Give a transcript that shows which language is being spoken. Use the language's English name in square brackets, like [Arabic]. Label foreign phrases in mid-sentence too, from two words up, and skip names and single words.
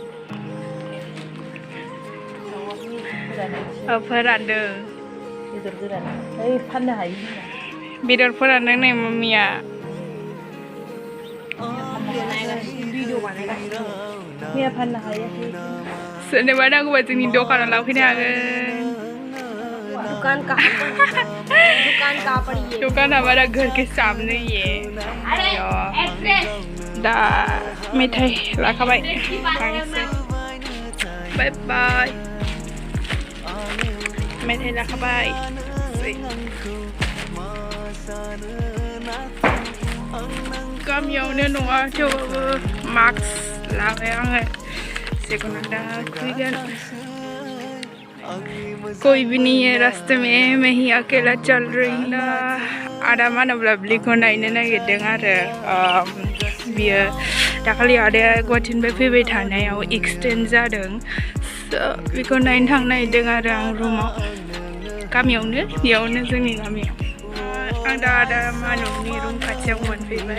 [Bodo] फोरानदों बेदर गोरान ओइ फाननो हायो बेदर फोरानदों नै मम्मिया। भिडिअ बानायगासिनो मैया फाननो हायाखै। सोरनोबा नांगौबा जोंनि दखानाव लांफैनो हागोन। [Hindi] दुकान कहाँ पर ये? दुकान हमारा घर के सामने ही है। [Bodo] दा मेथाइ लाखाबाय बाय बाय मेथाइ लाखाबाय गामियावनो नङा थेवबाबो मास्क लाबाय आङो जेखुनु दा फैगोन। [Hindi] कोई भी नहीं है रास्ते में, मैं ही अकेला चल रही हूँ ना। [Bodo] आदा मानब लाभलिखौ नायनो नागिरदों आरो बियो दाखालि आदाया गुवाहाटीनिफ्राय फैबाय थानायाव एक्सटेन्ड जादों, बेखौ नायनो थांनो नागिरदों आरो आं रुमाव गामियावनो बेयावनो जोंनि गामियाव। आं दा आदा मानबनि रुम खाथियाव मोनफैबाय।